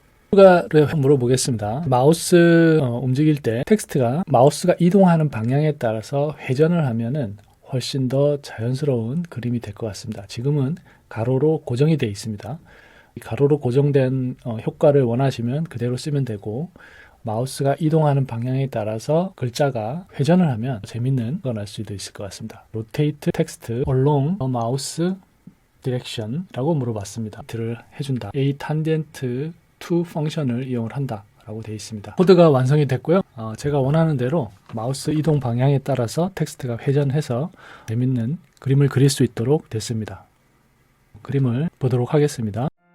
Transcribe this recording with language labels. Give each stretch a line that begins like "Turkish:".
Korean: 추가를 물어보겠습니다. 마우스 움직일 때 텍스트가 마우스가 이동하는 방향에 따라서 회전을 하면은 훨씬 더 자연스러운 그림이 될 것 같습니다. 지금은 가로로 고정이 되어 있습니다. 가로로 고정된 효과를 원하시면 그대로 쓰면 되고 마우스가 이동하는 방향에 따라서 글자가 회전을 하면 재밌는 건 알 수도 있을 것 같습니다.
English: Rotate text along a mouse direction
Korean: 라고 물어봤습니다. 를 해준다. A tangent to 펑션을 이용을 한다. 라고 되어 있습니다. 코드가 완성이 됐고요. 제가 원하는 대로 마우스 이동 방향에 따라서 텍스트가 회전해서 재밌는 그림을 그릴 수 있도록 됐습니다. 그림을 보도록 하겠습니다.